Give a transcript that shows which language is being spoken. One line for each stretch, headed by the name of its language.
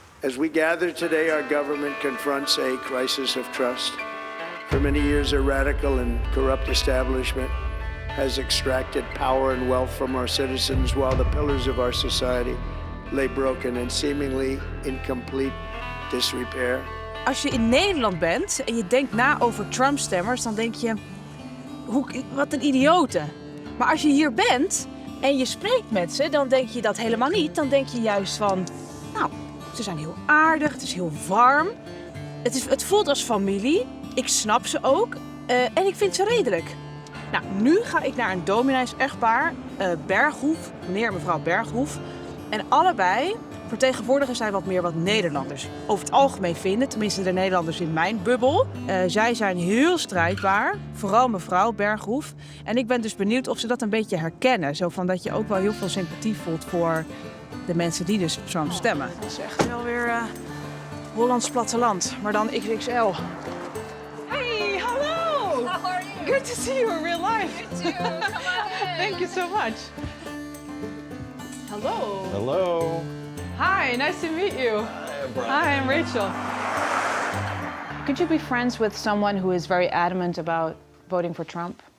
English: As we gather today, our government confronts a crisis of trust. For many years, a radical and corrupt establishment has extracted power and wealth from our citizens while the pillars of our society lay broken and seemingly in complete disrepair.
Dutch: Als je in Nederland bent en je denkt na over Trump-stemmers, dan denk je, wat een idioten. Maar als je hier bent en je spreekt met ze, dan denk je dat helemaal niet. Dan denk je juist van, nou, ze zijn heel aardig, het is heel warm. Het voelt als familie, ik snap ze ook en ik vind ze redelijk. Nou, nu ga ik naar een dominees-echtpaar, Berghoef, meneer en mevrouw Berghoef. En allebei vertegenwoordigen zij wat meer wat Nederlanders over het algemeen vinden. Tenminste de Nederlanders in mijn bubbel. Zij zijn heel strijdbaar, vooral mevrouw Berghoef. En ik ben dus benieuwd of ze dat een beetje herkennen. Zo van dat je ook wel heel veel sympathie voelt voor de mensen die dus Trump stemmen. Het is echt wel weer Hollands platteland, maar dan XXL. Hey, hallo!
English: How are you? Good to see you in real life. You too. Come on in. Thank you so much. Hello. Hello. Hi, nice to meet you. Hi, I'm Rachel. Could you be friends with someone who is very adamant about voting for Trump?